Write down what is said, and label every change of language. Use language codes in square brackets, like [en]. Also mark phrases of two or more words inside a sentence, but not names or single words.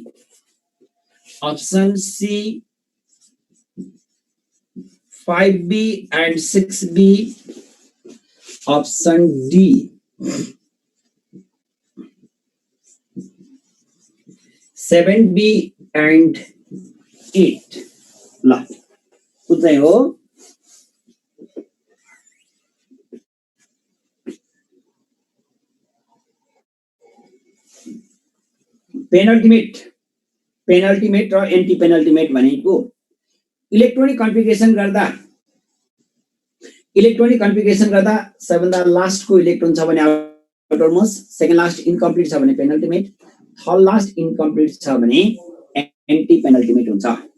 [en] Option C, 5B and 6B. Option D, 7B and 8. [hi] ला कुछ नहीं हो. [ne] पेनल्टिमेट र [en] anti penultimate [ne] भनेको [en] electronic configuration [ne] गर्दा [en] electronic configuration [ne] गर्दा सबैभन्दा लास्टको इलेक्ट्रोन छ भने आउटरमोस्ट, [en] second last incomplete [ne] छ भने पेनल्टिमेट, [en] third last incomplete [ne] छ भने [en] anti penultimate [ne] हुन्छ।